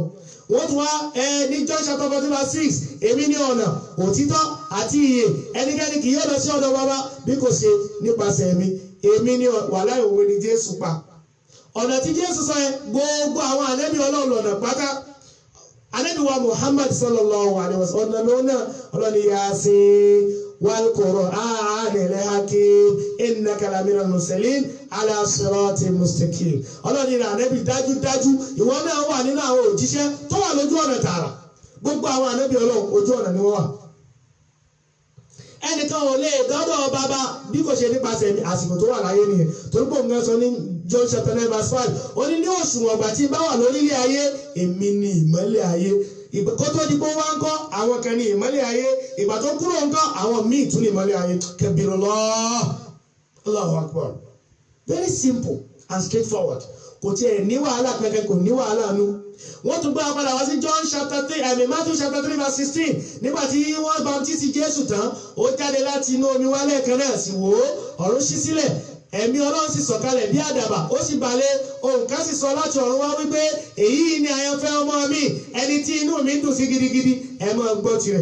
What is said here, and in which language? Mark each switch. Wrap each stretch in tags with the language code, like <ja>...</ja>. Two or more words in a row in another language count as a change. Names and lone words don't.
<yo>Wọ́n tún wá ní</yo> <en>John chapter 14 verse 6.</en> <yo>Èmi ni ọ̀nà, òtítọ́ àti ìyè, ẹnikẹ́ni kì yóò lọ sí ọ̀dọ̀ Baba bí kò ṣe nípasẹ̀ mi. Èmi ni wàhálà òwe ni Jésù pa. Ọ̀nà tí Jésù sọ yẹn gbogbo àwọn ànábì Ọlọ́run lọ́nà pátá. Ànábì wa Muhammad</yo> <ar>صلى الله عليه وسلم</ar> <yo>ọ̀nà lọ́nà ọlọ́ni</yo> <ar>يس والقرآن الحكيم إنك لمن المرسلين على صراط مستقيم.</ar> <yo>Ọlọ́ni rẹ̀ ànábì dájúdájú ìwọ náà wà nínú àwọn òjíṣẹ́ tó wà lójú ọ̀nà tààrà. Gbogbo àwọn ànábì Ọlọ́run ojú ọ̀nà ni wọ́n wà. Ẹnìkan ò lè dọ́dọ̀ bàbá bí kò ṣe nípasẹ̀ mi àsìkò tó wà láyé nìyẹn. Torí pé òun sọ ní</yo> <en>John chapter 9 verse 5.</en> <yo>Ó ní òṣùwọ̀n ọgbà tí bá wà lórílẹ̀ ayé, èmi ni ìmọ́lẹ̀ ayé. Kó tó di pé wọ́n ń kọ́ àwọn kan ní ìmọ́lẹ̀ ayé. Ìgbà tó kúrò ń kọ́ àwọn míì tún ní ìmọ́lẹ̀ ayé.</yo> <ar>كبير الله. الله أكبر.</ar> <en>Very simple and straightforward.</en> <yo>Kò tiẹ̀ ní wàhálà kankan, kò ní wàhálà nú. Wọ́n tún gbé apádà wá sí</yo> <en>John chapter 3, Matthew chapter 3 verse 16.</en> <yo>Nígbà tí wọ́n baptisi Jésù tán, ó jáde láti inú omi wálẹ̀ kan náà sì wò ó, ọ̀run ṣí sílẹ̀. Ẹ̀mí Ọlọ́run sì sọ̀kalẹ̀ bí àdàbà, ó sì balẹ̀, ohùn kan sì sọ láti ọ̀run wá wípé èyí ni àyànfẹ́ ọmọ mi, ẹni tí inú mi dùn sí gidigidi, ẹ máa gbọ́ tirẹ̀.</yo>